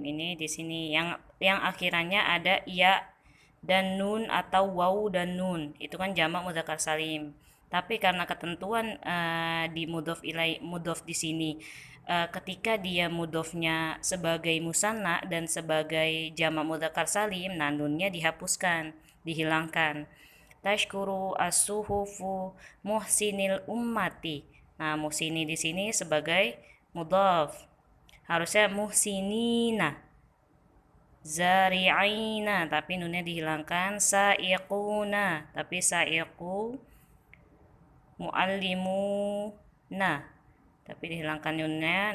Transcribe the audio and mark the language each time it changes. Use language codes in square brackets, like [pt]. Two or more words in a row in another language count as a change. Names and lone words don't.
[id] Ini di sini yang akhirannya ada ya dan nun atau waw dan nun. Itu kan jamak mudzakkar salim. Tapi karena ketentuan di mudhof di sini ketika dia mudhofnya sebagai musanna dan sebagai jamak mudzakkar salim, nah nunnya dihapuskan, dihilangkan. [ar] تشكر الصحف محسني الأمة. [id] Nah, muhsini di sini sebagai mudhaf. Harusnya muhsinina, zari'ina, tapi nunnya dihilangkan. Sa'iquna, tapi sa'iqu. Mu'allimuna, tapi dihilangkan nunnya.